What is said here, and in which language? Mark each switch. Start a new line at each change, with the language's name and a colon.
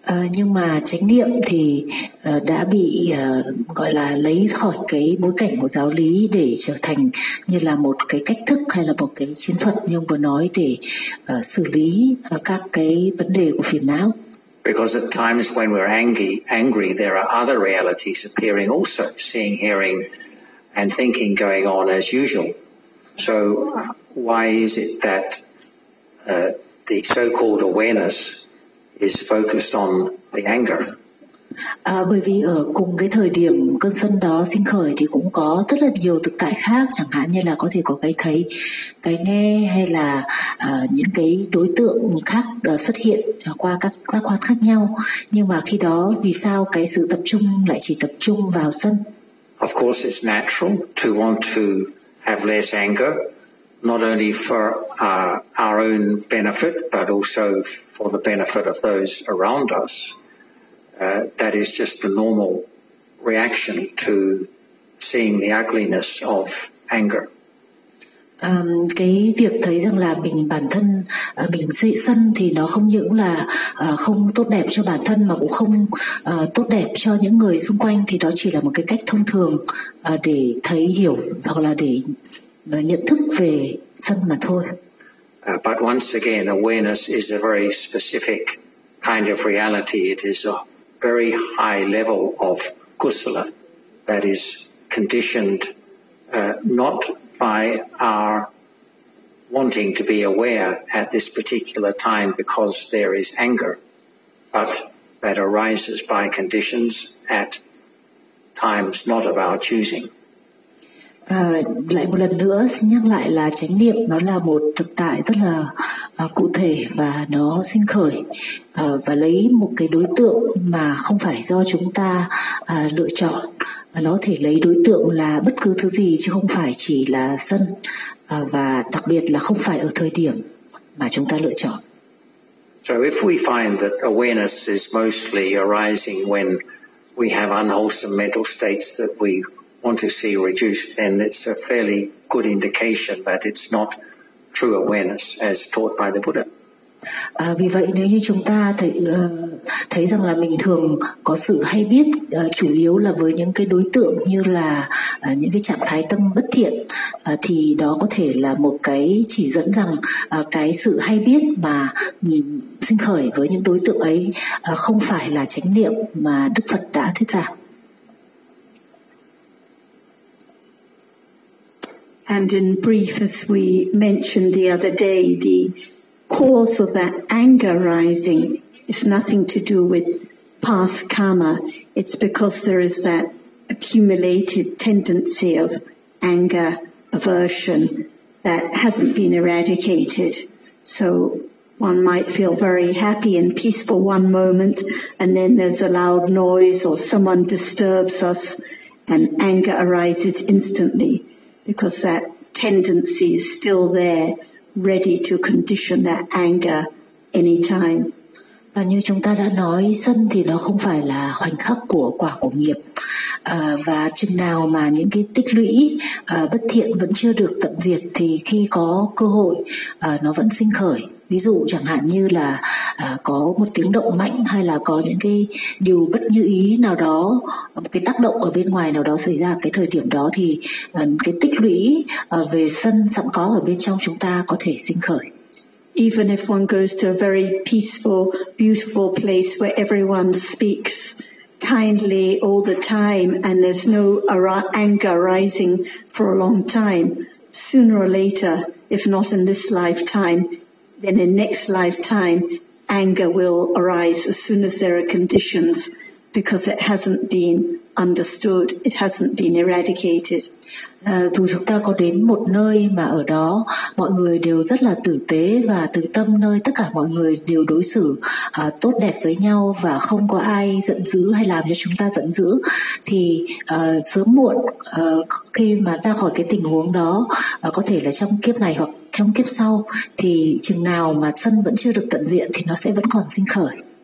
Vietnamese: Nhưng mà chánh niệm thì đã bị gọi là lấy khỏi cái bối cảnh của giáo lý để trở thành như là một cái cách thức hay là một cái chiến thuật như ông vừa nói để xử lý các cái vấn đề của phiền não.
English: Because at times when we're angry, there are other realities appearing also, seeing, hearing and thinking going on as usual. So why is it that the so-called awareness is focused on the anger?
Vietnamese: Bởi vì ở cùng cái thời điểm cơn sân đó sinh khởi thì cũng có rất là nhiều thực tại khác, chẳng hạn như là có thể có cái thấy, cái nghe hay là những cái đối tượng khác xuất hiện qua các giác quan khác nhau. Nhưng mà khi đó vì sao cái sự tập trung lại chỉ tập trung vào sân?
English: Of course it's natural to want to have less anger, not only for our own benefit, but also for the benefit of those around us. That is just the normal reaction to seeing the ugliness of anger.
Vietnamese: Cái việc thấy rằng là mình bản thân mình dị sân thì nó không những là không tốt đẹp cho bản thân mà cũng không tốt đẹp cho những người xung quanh, thì đó chỉ là một cái cách thông thường để thấy hiểu hoặc là để nhận thức về sân mà thôi.
English: But once again, awareness is a very specific kind of reality. It is a very high level of kusala that is conditioned not by our wanting to be aware at this particular time because there is anger, but that arises by conditions at times not of our choosing.
Vietnamese: Lại một lần nữa xin nhắc lại là chánh niệm nó là một thực tại rất là cụ thể và nó sinh khởi và lấy một cái đối tượng mà không phải do chúng ta lựa chọn. Nó thể lấy đối tượng là bất cứ thứ gì chứ không phải chỉ là sân và đặc biệt là không phải ở thời điểm mà chúng ta lựa chọn.
English: So if we find that awareness is mostly arising when we have unwholesome mental states that we want to see reduced, then it's a fairly good indication that it's not true awareness as taught by the Buddha.
Vietnamese: Vì vậy nếu như chúng ta thấy thấy rằng là mình thường có sự hay biết chủ yếu là với những cái đối tượng như là những cái trạng thái tâm bất thiện thì đó có thể là một cái chỉ dẫn rằng cái sự hay biết mà mình sinh khởi với những đối tượng ấy không phải là chánh niệm mà Đức Phật đã thuyết giảng.
English: And in brief, as we mentioned the other day, the cause of that anger rising is nothing to do with past karma. It's because there is that accumulated tendency of anger, aversion, that hasn't been eradicated. So one might feel very happy and peaceful one moment, and then there's a loud noise or someone disturbs us, and anger arises instantly. Because that tendency is still there, ready to condition that anger anytime.
Vietnamese: Và như chúng ta đã nói, sân thì nó không phải là khoảnh khắc của quả của nghiệp. Và chừng nào mà những cái tích lũy bất thiện vẫn chưa được tận diệt thì khi có cơ hội nó vẫn sinh khởi. Ví dụ chẳng hạn như là có một tiếng động mạnh hay là có những cái điều bất như ý nào đó, một cái tác động ở bên ngoài nào đó xảy ra cái thời điểm đó thì cái tích lũy về sân sẵn có ở bên trong chúng ta có thể sinh khởi.
English: Even if one goes to a very peaceful, beautiful place where everyone speaks kindly all the time and there's no anger rising for a long time, sooner or later, if not in this lifetime, then in next lifetime, anger will arise as soon as there are conditions because it hasn't been understood, it hasn't been eradicated.
Vietnamese: Dù chúng ta có đến một nơi mà ở đó mọi người đều rất là tử tế và từ tâm nơi tất cả mọi người đều đối xử tốt đẹp với nhau và không có ai giận dữ hay làm cho chúng ta giận dữ thì sớm muộn khi mà ra khỏi cái tình huống đó có thể là trong kiếp này hoặc trong kiếp sau thì chừng nào mà sân vẫn chưa được tận diện thì nó sẽ vẫn còn sinh khởi.